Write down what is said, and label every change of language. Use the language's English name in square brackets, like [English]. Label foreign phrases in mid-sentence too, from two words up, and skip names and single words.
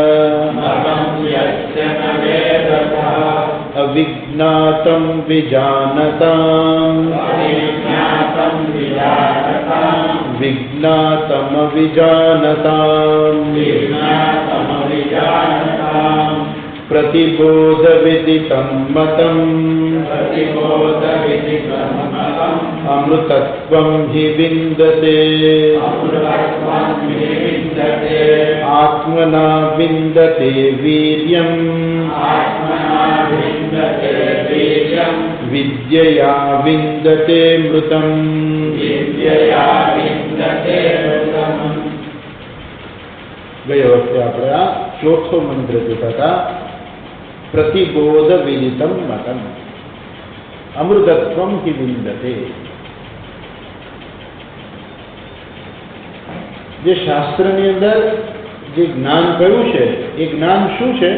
[Sanskrit] अविज्ञातं विजानताम् विज्ञातमविजानताम् प्रतिबोधविदितं मतम् अमृतत्वं हि विन्दते आत्मना विन्दते वीर्यम् विद्यया विन्दते मृतम्। [Hindi] गए वक्त [Gujarati] આપણે આ ચોથો મંત્ર જોતા હતા, [Sanskrit] प्रतिबोध विदितम् मतम् अमृतत्वम् हि विन्दते. [Gujarati] જે શાસ્ત્રની અંદર જે જ્ઞાન કયું છે એ જ્ઞાન શું છે?